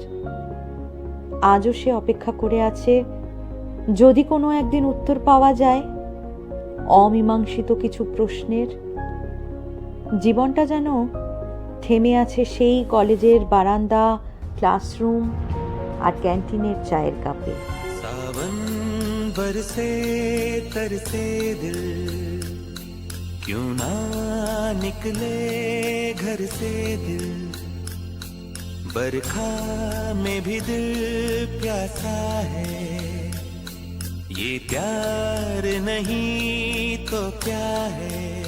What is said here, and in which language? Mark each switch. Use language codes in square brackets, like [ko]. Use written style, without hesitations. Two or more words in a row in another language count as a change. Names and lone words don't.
[bn] আজও সে অপেক্ষা করে আছে, যদি কোনো একদিন উত্তর পাওয়া যায় অমীমাংসিত কিছু প্রশ্নের। জীবনটা যেন থেমে আছে সেই কলেজের বারান্দা, ক্লাসরুম আর ক্যান্টিনের চায়ের কাপে। [hi] सावन बरसे तरसे दिल क्यों ना निकले घर से दिल बरखा में भी दिल प्यासा है ये प्यार नहीं तो क्या है।